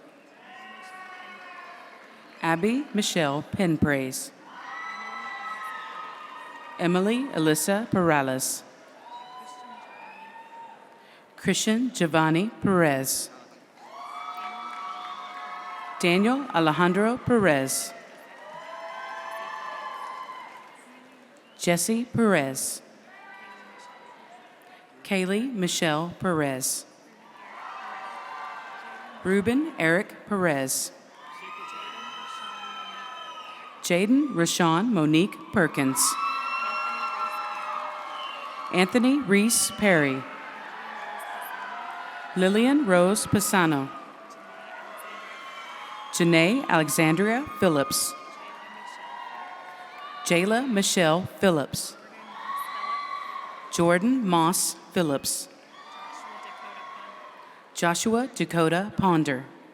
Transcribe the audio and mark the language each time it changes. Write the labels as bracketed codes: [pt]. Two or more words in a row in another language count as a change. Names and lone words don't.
[en] Abby Michelle Penpraise. Emily Alyssa Perales. Christian Giovanni Perez. Daniel Alejandro Perez. Jesse Perez. Kaylee Michelle Perez. Ruben Eric Perez. Jaden Rashawn Monique Perkins. Anthony Reese Perry. Lillian Rose Pisano. Janae Alexandria Phillips. Jayla Michelle Phillips. Jordan Moss Phillips. Joshua Dakota Ponder.